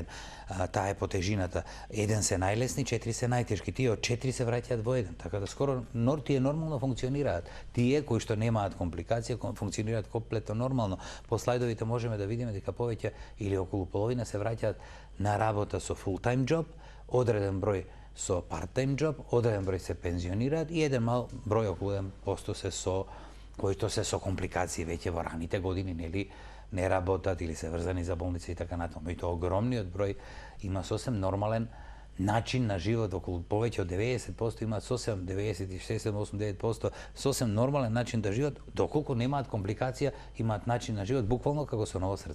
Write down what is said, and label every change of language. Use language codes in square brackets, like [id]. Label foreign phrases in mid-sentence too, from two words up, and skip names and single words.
[mk] Таа е по тежината. 1 се најлесни, 4 се најтешки. Тие од 4 се враќаат во 1. Така да скоро тие нормално функционираат. Тие кои што немаат компликација функционираат комплетно нормално. По слайдовите можеме да видиме дека повеќе или околу половина се враќаат на работа со [en] full-time job, [mk] одреден број со [en] part-time job, [mk] одреден број се пензионираат и еден мал број, околу 1% кои што се со компликации веќе во раните години, нели, не работат или се врзани за болница и така натаму. И тоа огромниот број има сосем нормален начин на живот, околу повеќе од 90% имаат сосем 96, 89% сосем нормален начин да живеат, доколку немаат компликација, имаат начин на живот буквално како со ново срце.